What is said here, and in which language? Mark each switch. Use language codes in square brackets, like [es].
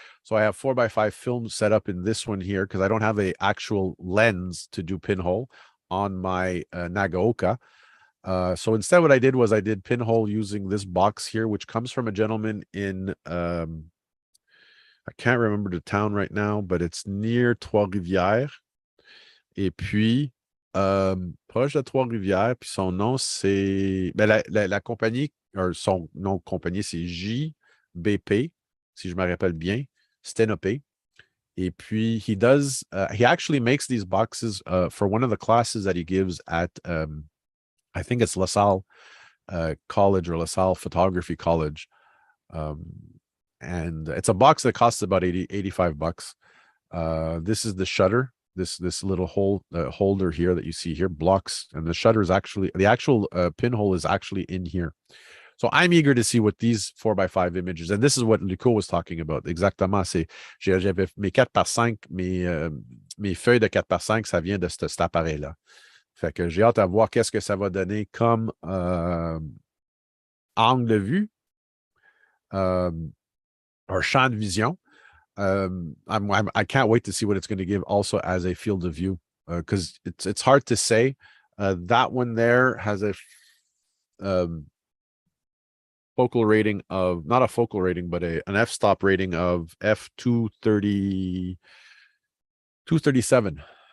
[en] So I have 4x5 film set up in this one here because I don't have a actual lens to do pinhole on my Nagaoka. So instead, what I did was I did pinhole using this box here, which comes from a gentleman in I can't remember the town right now, but it's near Trois-Rivières. [fr] Et puis, proche de Trois-Rivières, puis son nom, c'est. Ben, la compagnie, son nom de compagnie, c'est JBP, si je me rappelle bien, Stenopé. Et puis, [en] he actually makes these boxes for one of the classes that he gives at, I think it's LaSalle College or LaSalle Photography College. And it's a box that costs about $85. This is the shutter. This little holder here that you see here blocks, and the shutter is actually the actual pinhole is actually in here. So I'm eager to see what these 4x5 images, and this is what Luco was talking about. [fr] Exactement, j'avais mes 4x5, mes feuilles de 4x5, ça vient de cet appareil-là. Fait que j'ai hâte à voir qu'est-ce que ça va donner comme angle de vue, or champ de vision. [en] I can't wait to see what it's going to give also as a field of view, because it's hard to say. That one there has a focal rating of, not a focal rating, but an f-stop rating of f230, 237.